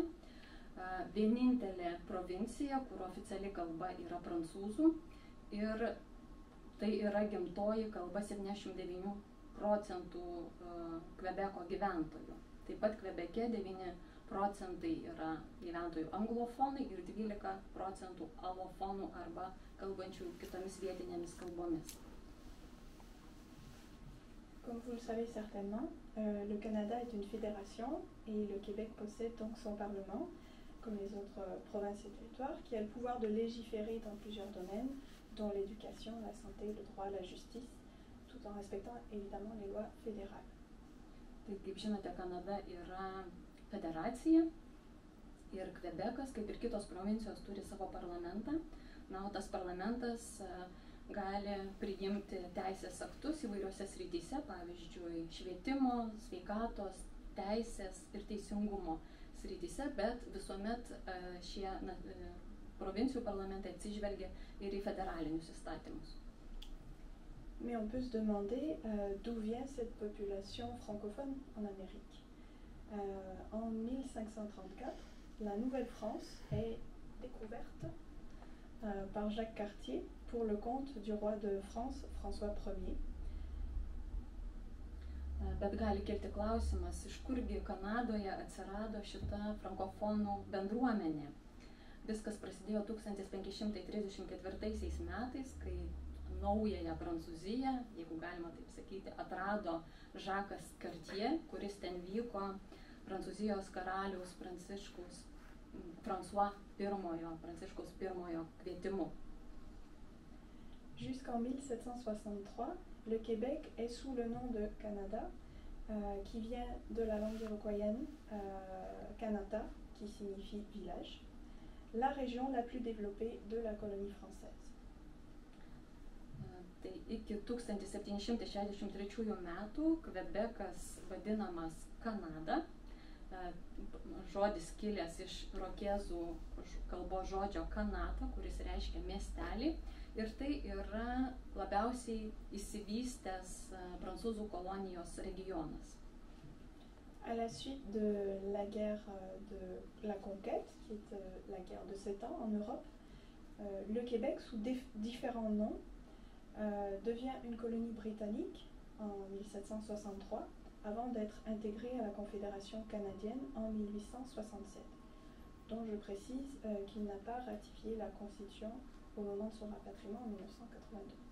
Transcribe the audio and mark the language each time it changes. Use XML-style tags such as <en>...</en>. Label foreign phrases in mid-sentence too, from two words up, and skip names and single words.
<lt>Vienintelė provincija, kur oficiali kalba yra prancūzų ir tai yra gimtoji kalba 79% Kvebeko gyventojų. Taip pat Kvebeke 9% yra gyventojų anglofonai ir 12% alofonų arba kalbančių kitomis vietinėmis kalbomis.</lt> <fr>Comme vous le savez certainement, le Canada est une fédération et le Québec possède donc son parlement, comme les autres provinces et territoires, qui a le pouvoir de légiférer dans plusieurs domaines, dont l'éducation, la santé, le droit, la justice, tout en respectant évidemment les lois fédérales.</fr> <lt>Tai, kaip žinote, Kanada yra federacija ir Kvebekas, kaip ir kitos provincijos, turi savo parlamentą. Na, o tas parlamentas gali priimti teisės aktus įvairiose srityse, pavyzdžiui, švietimo, sveikatos, teisės ir teisingumo srityse, bet visuomet šie provincijų parlamentai atsižvelgia ir į federalinius įstatymus.</lt> <fr>Mais on peut se demander d'où vient cette population francophone en Amérique. En 1534, la Nouvelle-France est découverte par Jacques Cartier pour le compte du roi de France, François Ier.</fr> <lt>Bet gali kilti klausimas, iš kurgi Kanadoje atsirado šita frankofonų bendruomenė. Viskas prasidėjo 1534 metais, kai naująją Prancūziją, jeigu galima taip sakyti, atrado Žakas Cartier, kuris ten vyko Prancūzijos karaliaus François I kvietimu.</lt> <fr>Jusqu'en 1763, le Québec est sous le nom de Canada, qui vient de la langue iroquoienne Kanata, qui signifie village, la région la plus développée de la colonie française.</fr> <lt>Tai iki 1763 metų Kvebekas vadinamas Kanada, žodis kilęs iš irokezų kalbos žodžio Kanata, kuris reiškia miestelį, ir tai yra labiausiai išsivystęs prancūzų kolonijos regionas.</lt> <fr>À la suite de la guerre de la conquête, qui est la guerre de 7 ans en Europe, le Québec, sous différents noms, devient une colonie britannique en 1763 avant d'être intégré à la Confédération canadienne en 1867, dont je précise qu'il n'a pas ratifié la Constitution au moment de son rapatriement en 1982.</fr>